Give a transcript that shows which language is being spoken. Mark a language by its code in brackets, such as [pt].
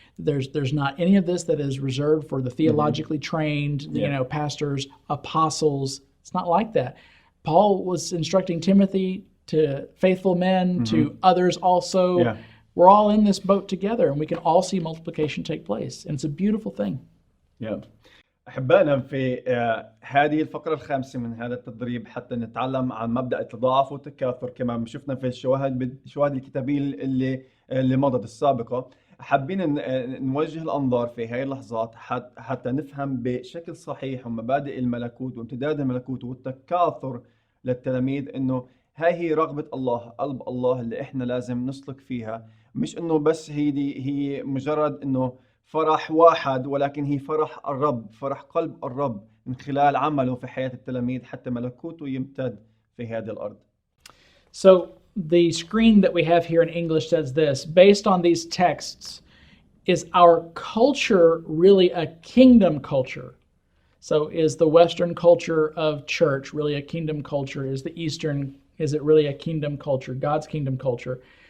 [en] There's not any of this that is reserved for the theologically trained, pastors, apostles. It's not like that. Paul was instructing Timothy to faithful men, to others also. Yeah. We're all in this boat together, and we can all see multiplication take place. And it's a beautiful thing. Yeah. [ar] أحبائنا في هذه الفقرة الخامسة من هذا التدريب حتى نتعلم عن مبدأ التضاعف والتكاثر كما شفنا في الشواهد الكتابية اللي مضت السابقة. حابين نوجه الأنظار في هذه اللحظات حتى نفهم بشكل صحيح ومبادئ الملكوت وامتداد الملكوت والتكاثر للتلاميذ إنه هي رغبة الله، قلب الله اللي إحنا لازم نسلك فيها. مش إنه بس هي مجرد إنه فرح واحد، ولكن هي فرح الرب، فرح قلب الرب من خلال عمله في حياة التلاميذ حتى ملكوته يمتد في هذه الأرض. [en] So the screen that we have here in English says this: based on these texts, is our culture really a kingdom culture? So is the Western culture of church really a kingdom culture? Is it really a kingdom culture, God's kingdom culture?